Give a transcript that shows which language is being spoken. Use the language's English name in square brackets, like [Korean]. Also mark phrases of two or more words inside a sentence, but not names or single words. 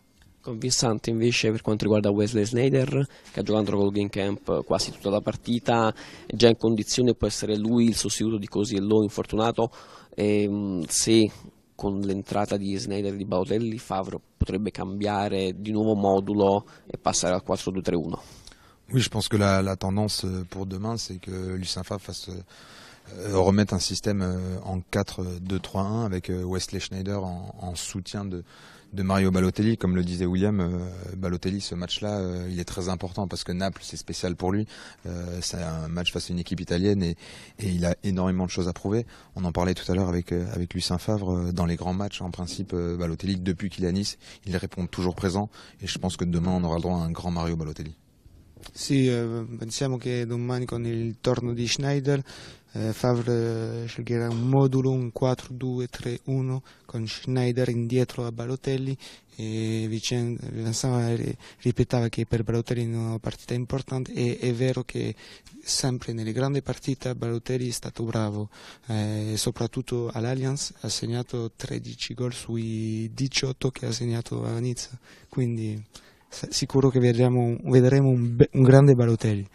[Italian] Convincente invece per quanto riguarda Wesley Sneijder, che ha giocato col Genk quasi tutta la partita, è già in condizione, può essere lui il sostituto di Koscielny infortunato, se con l'entrata di Sneijder e di Balotelli Favre potrebbe cambiare di nuovo modulo e passare al 4-2-3-1. [French] Oui, je pense que la tendance pour demain c'est que Lucien Favre fasse remettre un système en 4-2-3-1 avec Wesley Sneijder en soutien de Mario Balotelli. Comme le disait William, Balotelli, ce match-là, il est très important parce que Naples, c'est spécial pour lui. C'est un match face à une équipe italienne et il a énormément de choses à prouver. On en parlait tout à l'heure avec Lucien Favre. Dans les grands matchs, en principe, Balotelli, depuis qu'il est à Nice, il répond toujours présent. Et je pense que demain, on aura le droit à un grand Mario Balotelli. [Italian] Sì, pensiamo che domani con il torno di Sneijder Favre sceglierà un modulo, un 4-2-3-1 con Sneijder indietro a Balotelli e Vincent ripeteva che per Balotelli è una partita importante e è vero che sempre nelle grandi partite Balotelli è stato bravo, soprattutto all'Allianz ha segnato 13 gol sui 18 che ha segnato a Nizza, quindi sicuro che vedremo un grande Balotelli.